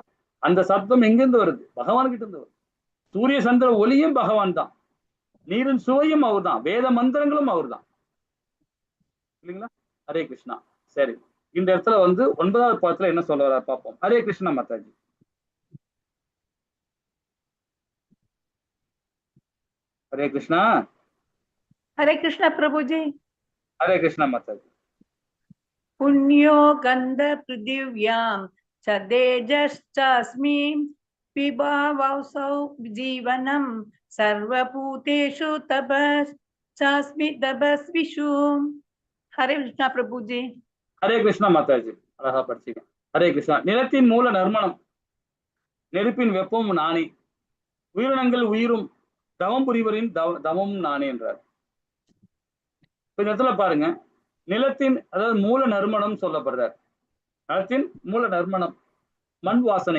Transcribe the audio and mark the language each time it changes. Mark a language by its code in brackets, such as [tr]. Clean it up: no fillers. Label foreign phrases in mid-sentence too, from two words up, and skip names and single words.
[ta] அந்த சத்தம் எங்கிருந்து வருது? பகவான் கிட்ட இருந்து வருது. சூரிய சந்திர ஒளியும் பகவான் தான், நீரின் சுவையும் அவர் தான், வேத மந்திரங்களும் அவர் தான் இல்லைங்களா? ஹரே கிருஷ்ணா. சரி, இந்த இடத்துல 9வது பாதத்துல என்ன சொல்ல வர பார்ப்போம். ஹரே கிருஷ்ணா மாதாஜி. [hi] हरे कृष्णा प्रभु जी। हरे कृष्णा माताजी। [sa] पुण्यो गंध पृथिव्यां च तेजश्चास्मि पिबावसौ जीवनं सर्वभूतेषु तपश्चास्मि तपस्विषु। [hi] हरे कृष्णा प्रभु जी। हरे कृष्णा माताजी. [ta] அழகா படிச்சீங்க. ஹரே கிருஷ்ணா. நிலத்தின் மூல நறுமணம், நெருப்பின் வெப்பமும் நானே, உயிரினங்கள் உயிரும் தவம் புரிவரின் தவமும் நானே என்றார். இந்த இடத்துல பாருங்க, நிலத்தின் அதாவது மூல நறுமணம் சொல்லப்படுறார். நிலத்தின் மூல நறுமணம், மண் வாசனை.